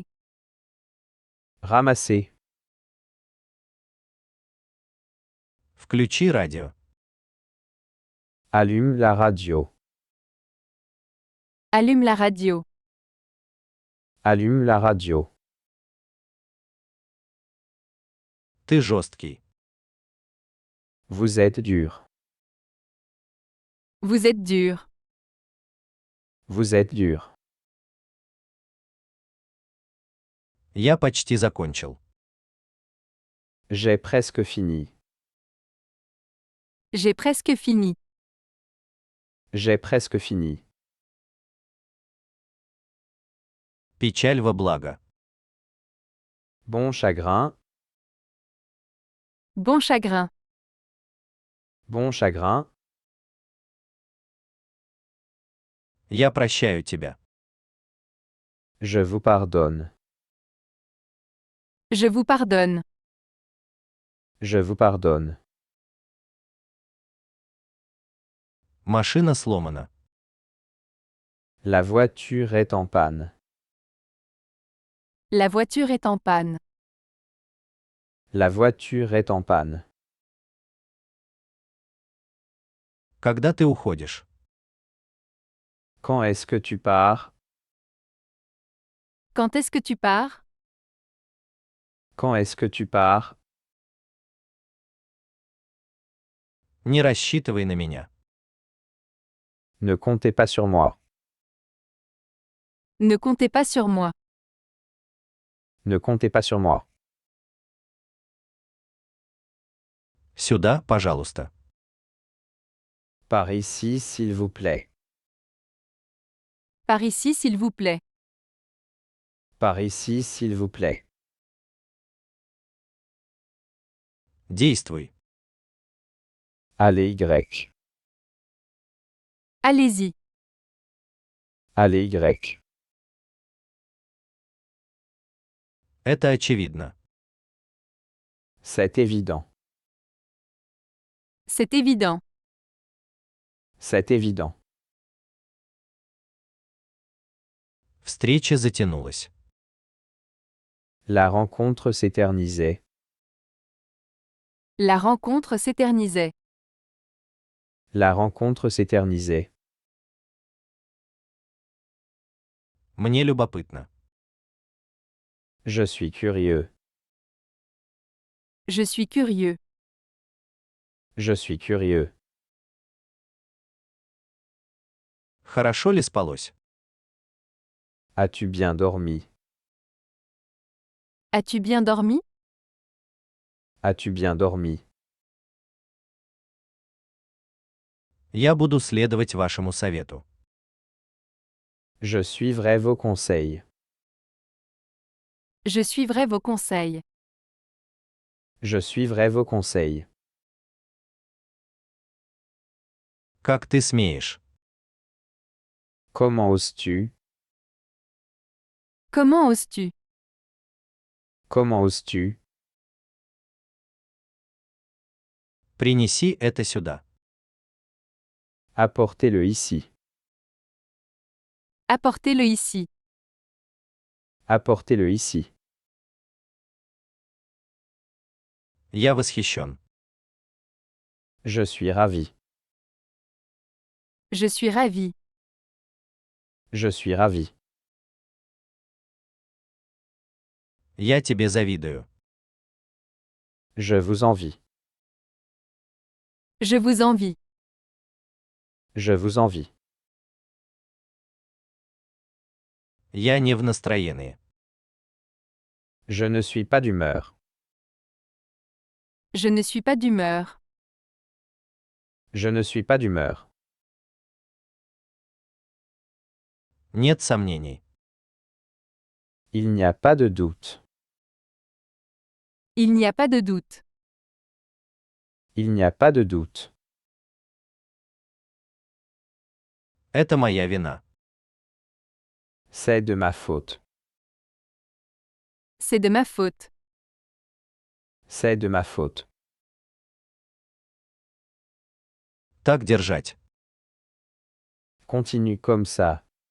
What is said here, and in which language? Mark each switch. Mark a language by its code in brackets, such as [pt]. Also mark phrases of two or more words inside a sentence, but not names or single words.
[fr] Ramasser. [ru] Включи радио. [fr] Allume la radio. Allume la radio. Allume la radio. [ru] Ты жесткий. [fr] Vous êtes dur. Vous êtes dur. Vous êtes dur. [ru] Я почти закончил. [fr] J'ai presque fini. J'ai presque fini. J'ai presque fini. [ru] Печаль во благо. [fr] Bon chagrin. Bon chagrin. Bon chagrin. [ru] Я прощаю тебя. [fr] Je vous pardonne. Je vous pardonne. Je vous pardonne. [ru] Машина сломана. [fr] La voiture est en panne. La voiture est en panne. La voiture est en panne. [ru] Когда ты уходишь? [fr] Quand est-ce que tu pars? Quand est-ce que tu pars? Quand est-ce que tu pars? [ru] Не рассчитывай на меня. [fr] Ne comptez pas sur moi. Ne comptez pas sur moi. Ne comptez pas sur moi. [ru] Сюда, пожалуйста. [fr] Par ici, s'il vous plaît. Par ici, s'il vous plaît. Par ici, s'il vous plaît. [ru] Действуй. [fr] Allez Y. Allez-y. Allez Y. [ru] Это очевидно. [fr] C'est évident. C'est évident. C'est évident. [ru] Встреча затянулась. [fr] La rencontre s'éternisait. La rencontre s'éternisait. La rencontre s'éternisait. [ru] Мне любопытно. [fr] Je suis curieux. Je suis curieux. Je suis curieux. [ru] Хорошо ли спалось? [fr] As-tu bien dormi? As-tu bien dormi? As-tu bien dormi? [ru] Я буду следовать вашему совету. [fr] Je suivrai vos conseils. Je suivrai vos conseils. Je suivrai vos conseils. [ru] Как ты смеешь? [fr] Comment oses-tu? Comment oses-tu? Comment oses-tu? [ru] Принеси это сюда. [fr] Apportez-le ici. Apportez-le ici. Apportez-le ici. [ru] Я восхищен. [fr] Je suis ravi. Je suis ravi. Je suis ravi. [ru] Я тебе завидую. [fr] Je vous envie. Je vous envie. Je vous envie. [ru] Я не в настроении. [fr] Je ne suis pas d'humeur. Je ne suis pas d'humeur. Je ne suis pas d'humeur. [ru] Нет сомнений. [fr] Il n'y a pas de doute. Il n'y a pas de doute. Il n'y a pas de doute. [ru] Это моя вина. [fr] C'est de ma faute. C'est de ma faute. C'est de ma faute. [ru] Так держать. [fr] Continue comme ça.